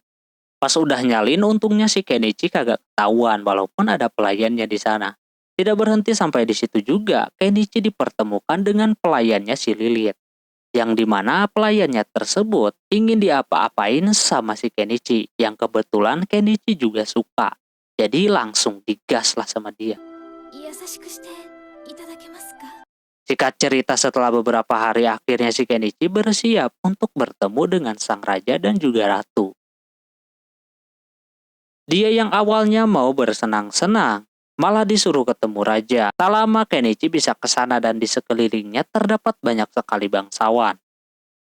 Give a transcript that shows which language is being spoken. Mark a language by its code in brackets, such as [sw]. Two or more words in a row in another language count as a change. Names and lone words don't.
[id] Pas udah nyalin untungnya si Kenichi kagak ketahuan walaupun ada pelayannya di sana. Tidak berhenti sampai di situ juga, Kenichi dipertemukan dengan pelayannya si Lilith. Yang dimana pelayannya tersebut ingin diapa-apain sama si Kenichi, yang kebetulan Kenichi juga suka. Jadi langsung digas lah sama dia. [ja] 優しくしていただけますか [id] Singkat cerita setelah beberapa hari akhirnya si Kenichi bersiap untuk bertemu dengan sang raja dan juga ratu. Dia yang awalnya mau bersenang-senang, malah disuruh ketemu raja. Tak lama Kenichi bisa ke sana dan di sekelilingnya terdapat banyak sekali bangsawan.